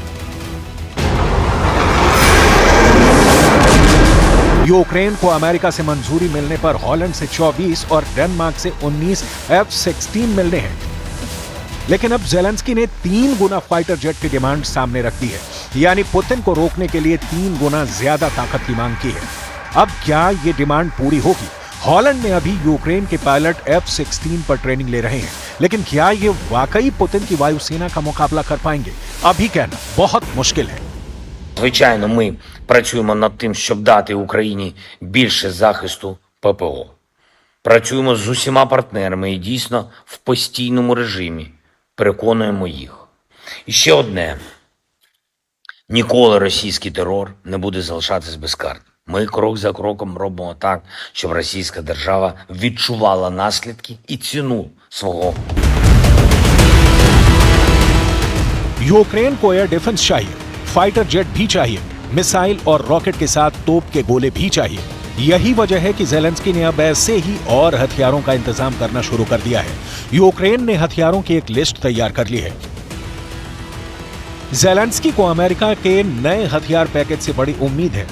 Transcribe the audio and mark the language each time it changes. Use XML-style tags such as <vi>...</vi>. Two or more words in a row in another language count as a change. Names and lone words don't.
<hi>यूक्रेन को अमेरिका से मंजूरी मिलने पर हॉलैंड से 24 और डेनमार्क से 19 F-16 मिलने हैं, लेकिन अब जेलेंस्की ने 3 गुना</hi> <en>fighter jet</en> <hi>की डिमांड सामने रख दी है, यानी पुतिन को रोकने के लिए 3 गुना ज्यादा ताकत की मांग की है। अब क्या ये डिमांड पूरी होगी? हॉलैंड में अभी यूक्रेन के पायलट F-16 पर ट्रेनिंग ले रहे हैं, लेकिन क्या ये वाकई पुतिन की वायुसेना का मुकाबला कर पाएंगे? अभी कहना बहुत मुश्किल है।</hi> <uk>Звичайно, ми працюємо над тим, щоб дати Україні більше захисту ППО. Працюємо з усіма партнерами і дійсно в постійному режимі переконуємо їх. І ще одне. Ніколи російський терор не буде залишатись безкарним. Ми крок за кроком робимо так, щоб російська держава відчувала наслідки і ціну свого.</uk> <hi>यूक्रेन को</hi> <en>air defense</en> <hi>चाहिए,</hi> <en>fighter jet</en> <hi>भी चाहिए, मिसाइल और रॉकेट के साथ तोप के गोले भी चाहिए। यही वजह है कि जेलेंस्की ने अब ऐसे ही और हथियारों का इंतजाम करना शुरू कर दिया है। यूक्रेन ने हथियारों की एक लिस्ट तैयार कर ली है। जेलेंस्की को अमेरिका के नए हथियार पैकेज से बड़ी उम्मीद है।</hi>